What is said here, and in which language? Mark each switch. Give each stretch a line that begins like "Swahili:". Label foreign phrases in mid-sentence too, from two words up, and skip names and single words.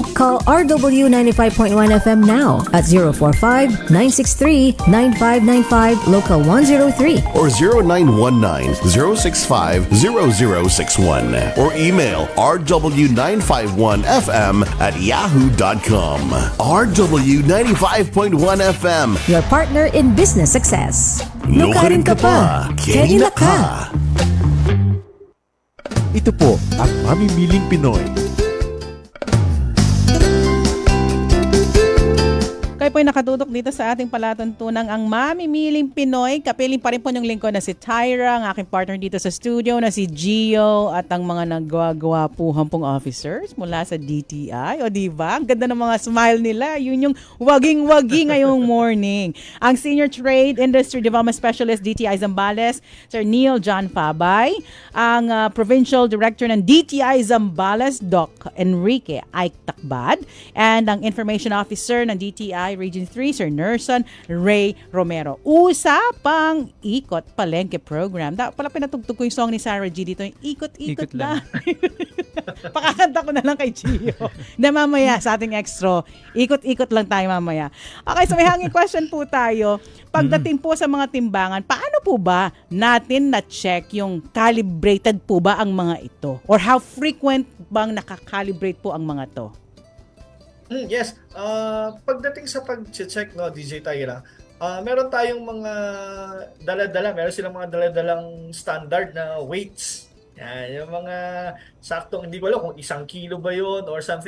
English: Call RW 95.1 FM now at 045-963-9595 local 103. Or 0919-065-0061 or email rw951fm@yahoo.com. RW 95.1 FM. Your partner in business success. Lukarin ka pa, Kenila ka.
Filipino: Ito po ang Mamimiling Pinoy. Kayo po'y nakatutok dito sa ating palatuntunang ang Mamimiling Pinoy. Kapiling pa rin po yung lingkod na si Tyra, ang aking partner dito sa studio na si Gio at ang mga naggawa-gawapuhan pong officers mula sa DTI. O diba? Ang ganda ng mga smile nila. Yun yung waging-wagi ngayong morning. Ang Senior Trade Industry Development Specialist DTI Zambales, Sir Neil John Fabay. Ang Provincial Director ng DTI Zambales, Doc Enrique Ike Takbad. And ang Information Officer ng DTI Region 3, Sir Nerson Ray Romero. Usapang Ikot Palengke Program. Pala pinatugtog ko yung song ni Sarah G dito, yung Ikot-Ikot lang. Pakakanta ko na lang kay Gio. Na mamaya sa ating extra, ikot-ikot lang tayo mamaya. Okay, so may
English: hanging question
Filipino: po tayo. Pagdating po sa mga timbangan, paano po ba natin na-check yung calibrated po ba ang mga ito? Or
English: how frequent
Filipino: bang nakakalibrate po ang mga to? Yes. Pagdating sa pag-check, no, DJ Tyra, meron tayong mga dala-dala. Meron silang mga dala-dalang standard na weights. Yan, yung mga saktong, hindi ko alam kung 1 kilo ba yun
English: or something.